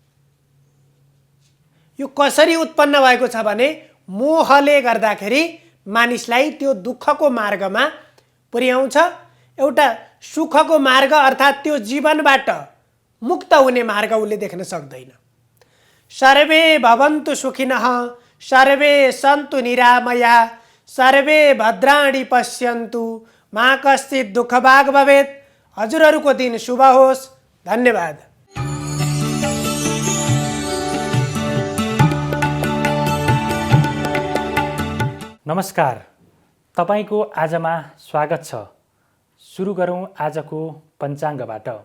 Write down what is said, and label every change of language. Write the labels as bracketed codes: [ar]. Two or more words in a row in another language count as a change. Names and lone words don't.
[ne] यो कसरी उत्पन्न भएको छ भने मोहले गर्दाखेरि मानिसलाई त्यो दुःखको मार्गमा पुर्याउँछ। एउटा सुखको मार्ग अर्थात् त्यो जीवनबाट मुक्त हुने मार्ग उसले देख्न सक्दैन। [sa] सर्वे भवन्तु सुखिनः सर्वे सन्तु निरामया सर्वे भद्राणि पश्यन्तु मा कश्चित् दुःखभाग् भवेत्। [ne] हजुरहरूको दिन शुभ होस्। धन्यवाद। नमस्कार, तपाईको आजमा स्वागत छ। सुरु गरौँ आजको पञ्चाङ्गबाट।